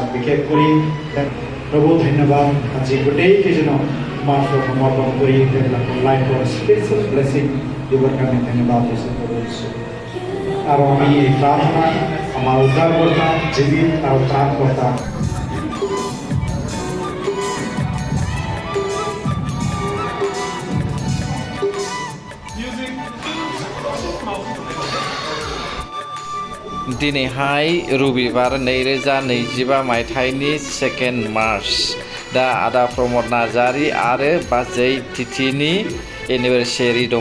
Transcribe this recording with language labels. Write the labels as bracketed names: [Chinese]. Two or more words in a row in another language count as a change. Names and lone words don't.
[Assamese] বিশেষ কৰি প্ৰভু ধন্যবাদ, আজি গোটেইকেইজনক তোমাৰ সমৰ্পণ কৰি তেওঁলোকৰ [English] lifeৰ special blessing [Assamese] দিবৰ কাৰণে ধন্যবাদ দিছোঁ প্ৰভু ঈশ্বৰ। আৰু আমি এই প্ৰাৰ্থনা আমাৰ উদ্ধাৰকৰ্তা জীৱিত আৰু ত্ৰাণকৰ্তা [Bodo] दिनैहाय रबिबार 2025 मायथाइनि 2 मार्च दा आदा प्रमद नार्जारि आरो बाजै तिथिनि एनिभार्सारि दङ।